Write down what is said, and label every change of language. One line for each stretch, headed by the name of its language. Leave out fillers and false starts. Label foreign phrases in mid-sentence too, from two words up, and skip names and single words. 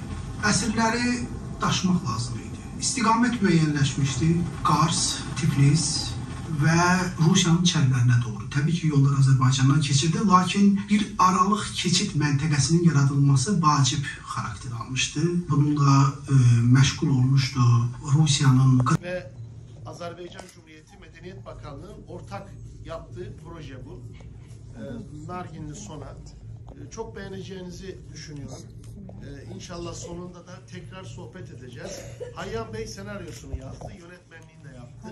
Azerbaijani: Əsirləri daşımaq lazım idi. İstiqamət müəyyənləşmişdi. Qars, Tiflis və Rusiyanın çəllərinə doğru. Təbii ki, yollar Azərbaycandan keçirdi, lakin bir aralıq keçid məntəqəsinin yaradılması vacib xarakter almışdı. Bununla məşğul olmuşdu Rusiyanın
Turkish: ve Azerbaycan Cumhuriyeti Medeniyet Bakanlığı'nın ortak yaptığı proje bu. Narginli Sona. Çok beğeneceğinizi düşünüyorum. İnşallah sonunda da tekrar sohbet edeceğiz. Hayyam Bey senaryosunu yazdı, yönetmenliğini de yaptı.